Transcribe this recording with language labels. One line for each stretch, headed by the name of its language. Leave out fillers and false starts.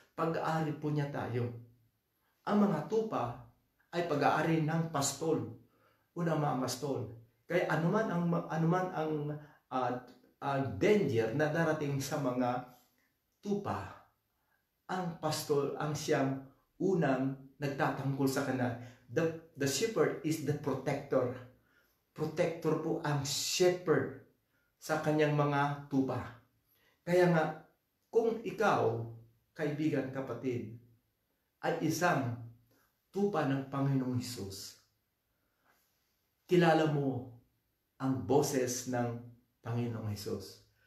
Filipino: Pag-aari po niya tayo. Ang mga tupa ay pag-aari ng pastol o ng mga pastol. Kaya anuman ang danger na darating sa mga tupa, ang pastol ang siyang unang nagtatanggol sa kanila.
English: The shepherd is the protector.
Filipino: Protector po ang shepherd sa kanyang mga tupa. Kaya nga, kung ikaw, kaibigan, kapatid, ay isang tupa ng Panginoong Hesus, kilala mo ang boses ng Panginoong Hesus.